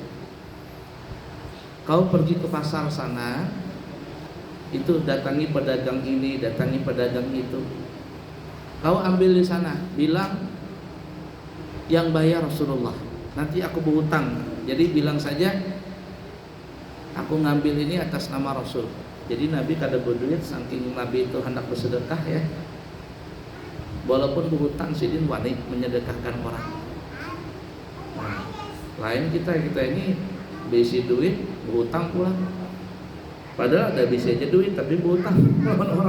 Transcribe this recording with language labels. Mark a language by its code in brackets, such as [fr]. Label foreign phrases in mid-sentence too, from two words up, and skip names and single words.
[id] Kau pergi ke pasar sana, itu datangi pedagang ini, datangi pedagang itu. Kau ambil di sana, bilang yang bayar Rasulullah. Nanti aku berhutang. Jadi bilang saja, aku ngambil ini atas nama Rasul." [bjn] Jadi Nabi kada berduit, saking Nabi itu hendak bersedekah ya. Walaupun berhutang sidin wani menyedekahkan orang. Nah, lain kita ini bisi duit berhutang pulang. Padahal ada bisa aja duit tapi berhutang lawan orang.